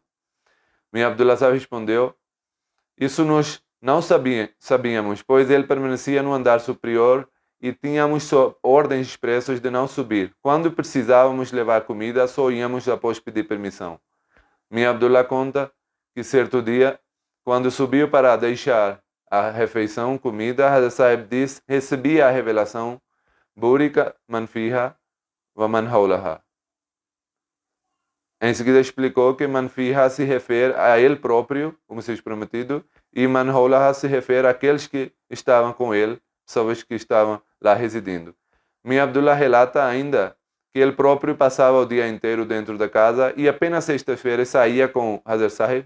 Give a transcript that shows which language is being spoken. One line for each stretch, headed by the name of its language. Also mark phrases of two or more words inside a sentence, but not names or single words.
Portuguese: Minha Abdullah Sahib respondeu: "Isso nós não sabíamos, pois ele permanecia no andar superior e tínhamos ordens expressas de não subir. Quando precisávamos levar comida, só íamos após pedir permissão." Minha Abdullah conta que certo dia, quando subiu para deixar a refeição, comida, Hazrat Sahib disse: "Recebi a revelação,
Arabic: بورك من فيها ومن حولها."
Portuguese: Em seguida explicou que
Arabic: من فيها
Portuguese: se refere a ele próprio, o Messias Prometido, e
Arabic: من حولها
Portuguese: se refere àqueles que estavam com ele, pessoas que estavam lá residindo. Minha Abdullah relata ainda que ele próprio passava o dia inteiro dentro da casa e apenas sexta-feira saía com Hazrat Sahib.